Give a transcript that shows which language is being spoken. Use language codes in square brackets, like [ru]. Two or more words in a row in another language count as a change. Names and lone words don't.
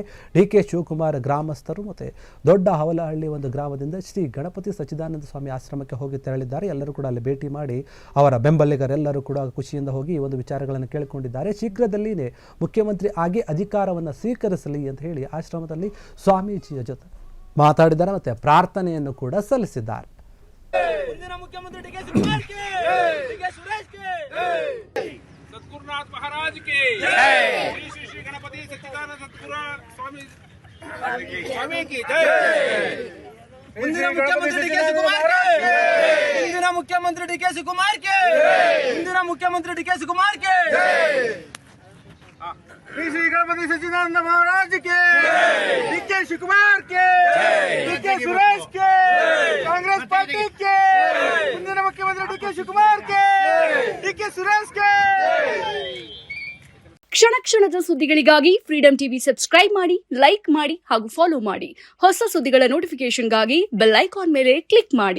[kn] ಡಿಕೆ ಶಿವಕುಮಾರ್ ಗ್ರಾಮಸ್ಥರು ಮತ್ತು ದೊಡ್ಡ ಹವಲಹಳ್ಳಿ ಒಂದು ಗ್ರಾಮದಿಂದ ಶ್ರೀ ಗಣಪತಿ ಸಚ್ಚಿದಾನಂದ ಸ್ವಾಮಿ ಆಶ್ರಮಕ್ಕೆ ಹೋಗಿ ತೆರಳಿದ್ದಾರೆ. ಎಲ್ಲರೂ ಕೂಡ ಅಲ್ಲಿ ಭೇಟಿ ಮಾಡಿ ಅವರ ಬೆಂಬಲಿಗರೆಲ್ಲರೂ ಕೂಡ ಖುಷಿಯಿಂದ ಹೋಗಿ ಈ ಒಂದು ವಿಚಾರಗಳನ್ನು ಕೇಳಿಕೊಂಡಿದ್ದಾರೆ. ಶೀಘ್ರದಲ್ಲಿಯೇ ಮುಖ್ಯಮಂತ್ರಿ ಆಗಿ ಅಧಿಕಾರವನ್ನು ಸ್ವೀಕರಿಸಲಿ ಅಂತ ಹೇಳಿ ಆಶ್ರಮದಲ್ಲಿ ಸ್ವಾಮೀಜಿಯ ಜೊತೆ ಮಾತಾಡಿದ್ದಾರೆ ಮತ್ತು ಪ್ರಾರ್ಥನೆಯನ್ನು ಕೂಡ ಸಲ್ಲಿಸಿದ್ದಾರೆ. [hi] मुख्यमंत्री डी के शिवकुमार के सुरेश के सद्गुरुनाथ महाराज के जय। श्री श्री गणपति सच्चिदानंद सद्गुरु स्वामी की जय। मुख्यमंत्री डी के शिवकुमार के मुख्यमंत्री डी के शिवकुमार के मुख्यमंत्री डी के शिवकुमार के श्री श्री गणपति सच्चिदानंद महाराज के डी के शिवकुमार के डी के सुरेश के कांग्रेस पार्टी के मुख्यमंत्री डी के शिवकुमार के डी के सुरेश के। [kn] ಕ್ಷಣ ಕ್ಷಣದ ಸುದ್ದಿಗಳಿಗಾಗಿ ಫ್ರೀಡಂ ಟಿವಿ ಸಬ್ಸ್ಕ್ರೈಬ್ ಮಾಡಿ, ಲೈಕ್ ಮಾಡಿ ಹಾಗೂ ಫಾಲೋ ಮಾಡಿ. ಹೊಸ ಸುದ್ದಿಗಳ ನೋಟಿಫಿಕೇಶನ್ಗಾಗಿ [en] bell icon [kn] ಮೇಲೆ ಕ್ಲಿಕ್ ಮಾಡಿ.